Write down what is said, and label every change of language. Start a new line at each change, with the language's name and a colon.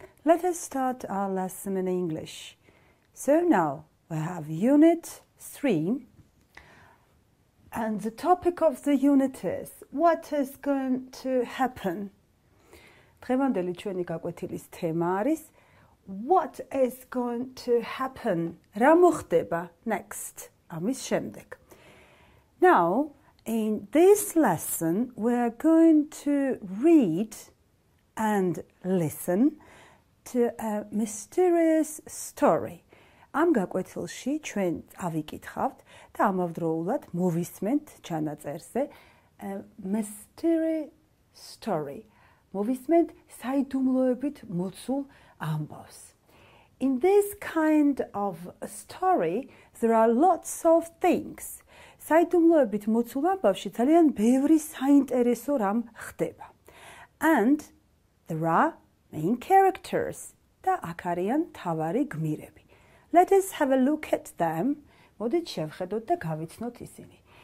English: Let us start our lesson in English. So now we have Unit 3. And the topic of the unit is, what is going to happen?
Georgian: დღევანდელი ჩვენი გაკვეთილის თემა არის,
English: what is going to happen?
Georgian: რა მოხდება next? ამის შემდეგ.
English: Now, in this lesson, we are going to read and listen to a mysterious story.
Georgian: Am გაკვეთილში ჩვენ ავიკითხავთ და ამავდროულად მოვისმენთ ჩანაწერზე
English: mysterious story.
Georgian: მოვისმენთ საიდუმლოებით მოცულ ამბავს.
English: In this kind of a story, there are lots of things.
Georgian: საიდუმლოებით მოცულ ამბავში ძალიან ბევრი საინტერესო რამ ხდება.
English: And there are main characters.
Georgian: და აქ არიან მთავარი გმირები.
English: Let us have a look at them.
Georgian: მოდით შევხედოთ და გავიცნოთ ისინი.